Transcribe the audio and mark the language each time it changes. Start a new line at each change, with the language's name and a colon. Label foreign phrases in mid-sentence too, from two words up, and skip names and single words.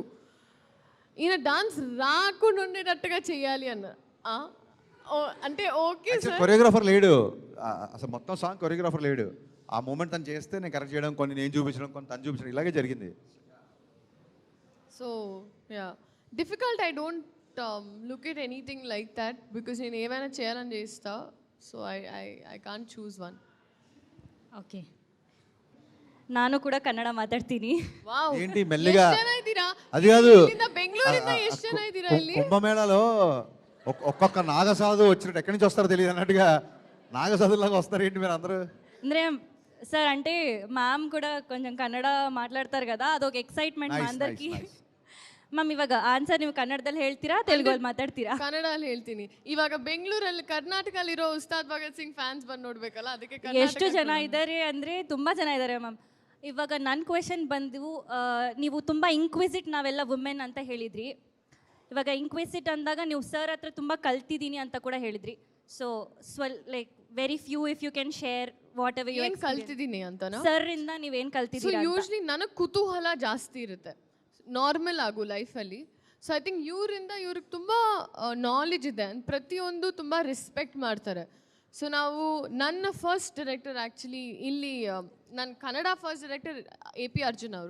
Telugu: ఈయన డాన్స్ రాకుండా ఉండేటట్టుగా చేయాలి అన్న. అంటే ఓకే సార్, కొరియోగ్రాఫర్ లేడు అసలు, మొత్తం సాంగ్ కొరియోగ్రాఫర్ లేడు. ఆ మూమెంట్ తను చేస్తే నేను కరెక్ట్ చేయడం, కొన్ని నేను చూపించడం, కొన్ని తను చూపించడం, ఇలాగే జరిగింది.
English: so yeah, difficult. I don't look at anything like that because
Telugu: బికాస్ నేను ఏమైనా చేయాలని చేస్తా.
English: so I can't choose one.
Telugu: ఓకే,
Kannada: ನಾನು ಕೂಡ ಕನ್ನಡ ಮಾತಾಡ್ತೀನಿ.
Telugu: ఏంటి మెల్లిగా, అది కాదు కుంభమేళాలో ఒక్కొక్క నాగసాధు వచ్చినట్టు ఎక్కడి నుంచి వస్తారో తెలియదు అన్నట్టుగా నాగసాధులాగా వస్తారు ఏంటి మీరు అందరూ? ಅಂದ್ರೆ సార్ అంటే మ్యామ్ కూడా కొంచెం కన్నడ మాట్లాడతారు కదా, అదొక ఎక్సైట్మెంట్ మా అందరికి.
Kannada: ಮ್ಯಾಮ್ ಇವಾಗ ಆನ್ಸರ್ ನೀವು ಕನ್ನಡದಲ್ಲಿ ಹೇಳ್ತೀರಾ ತೆಲುಗಲ್ಲಿ ಮಾತಾಡ್ತೀರಾ? ಕನ್ನಡಲ್ಲಿ ಹೇಳ್ತೀನಿ. ಇವಾಗ ಬೆಂಗಳೂರಲ್ಲಿ ಕರ್ನಾಟಕದಲ್ಲಿರೋ ಉಸ್ತಾದ್ ಭಗತ್ ಸಿಂಗ್ ಫ್ಯಾನ್ಸ್ ಬಂದು ನೋಡ್ಬೇಕಲ್ಲ, ಅದಕ್ಕೆ ಎಷ್ಟು ಜನ ಇದ್ದಾರೆ ಅಂದರೆ ತುಂಬ ಜನ ಇದ್ದಾರೆ ಮ್ಯಾಮ್. ಇವಾಗ ನನ್ನ ಕ್ವೆಶನ್ ಬಂದು ನೀವು ತುಂಬ ಇಂಕ್ವಿಸಿಟ್ ನಾವೆಲ್ಲ ವುಮೆನ್ ಅಂತ ಹೇಳಿದ್ರಿ. ಇವಾಗ ಇಂಕ್ವಿಸಿಟ್ ಅಂದಾಗ ನೀವು ಸರ್ ಹತ್ರ ತುಂಬ ಕಲ್ತಿದ್ದೀನಿ ಅಂತ ಕೂಡ ಹೇಳಿದ್ರಿ.
English: so like very few if you can share whatever you
Kannada: ಕಲ್ತಿದ್ದೀನಿ ಅಂತ ಸರ್ ಇಂದ ನೀವೇನು ಕಲ್ತಿದ್ದೀರಾ? ಯೂಶ್ವಲಿ ನನಗೆ ಕುತೂಹಲ ಜಾಸ್ತಿ ಇರುತ್ತೆ ನಾರ್ಮಲ್ ಆಗು ಲೈಫಲ್ಲಿ.
English: so I think
Kannada: ಇವ್ರಿಗೆ ತುಂಬ ನಾಲೆಜ್ ಇದೆ, ಪ್ರತಿಯೊಂದು ತುಂಬ ರೆಸ್ಪೆಕ್ಟ್ ಮಾಡ್ತಾರೆ. ಸೊ ನಾವು ನನ್ನ ಫಸ್ಟ್ ಡೈರೆಕ್ಟರ್ ಆ್ಯಕ್ಚುಲಿ ಇಲ್ಲಿ ನನ್ನ ಕನ್ನಡ ಫಸ್ಟ್ ಡೈರೆಕ್ಟರ್ AP ಅರ್ಜುನ್ ಅವರು.